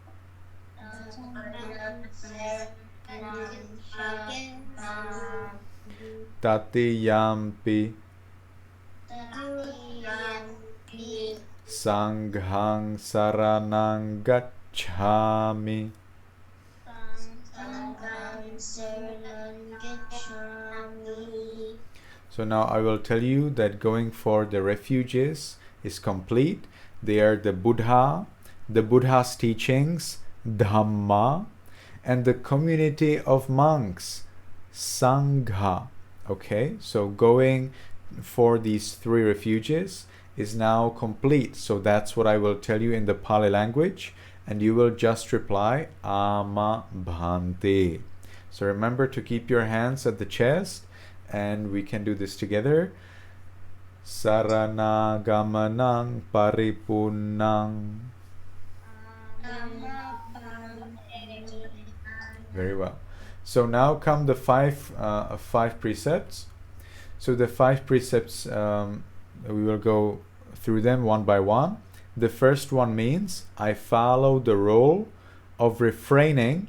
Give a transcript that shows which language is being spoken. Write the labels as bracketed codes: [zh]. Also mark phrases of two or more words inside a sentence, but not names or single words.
[pi] Tatiyampi Sanghang Saranang Gacchami [en] So now I will tell you that going for the refuges is complete. They are the Buddha's teachings, Dhamma, and the community of monks, Sangha. Okay, so going for these 3 refuges is now complete. So that's what I will tell you in the Pali language. and you will just reply [pi] ama bhante. [en] So remember to keep your hands at the chest, and we can do this together. [pi] Sarana gamanang paripunnang. [en] Very well. So now come the five precepts. So the 5 precepts, we will go through them one by one. The first one means I follow the rule of refraining.